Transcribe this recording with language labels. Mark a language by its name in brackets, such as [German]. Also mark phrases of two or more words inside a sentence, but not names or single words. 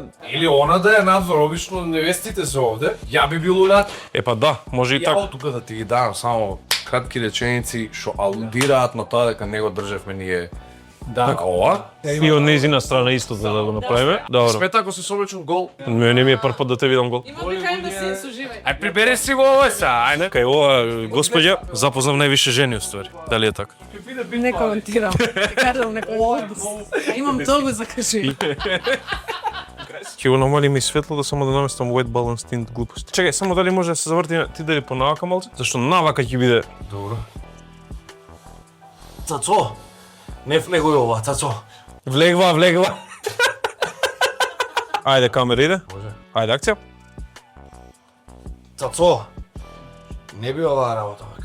[Macedonian] Или она да е надвор, обично невестите се овде. Ја би бил улат. Епа да, може и така. Ја тука да ти ги дадам само кратки реченици што алудираат на тоа дека него држевме ние. Да. Така ова. И од нејзина страна исто да го направиме. Добро. Смета ако се соблечен гол. Не ми е прв пат да те видам гол. Има [English] behind the scenes [Macedonian] уживај. Ај прибере си го ова са, ајде. Кај ова господја запознав највише жени уствари. Дали е така? Не коментирам. Кажам некој. Имам толку за кажи. Ќе го намалиме и светлото само да наместам [English] white balance tint [Macedonian] глупости. Чекај, само дали може да се заврти ти дали понавака малце? Зашто навака ќе биде. Добро. Цацо, не влегој ова, цацо. Влегва. Ајде, камера иде. Може. Ајде, акција. Цацо, не би оваа работа.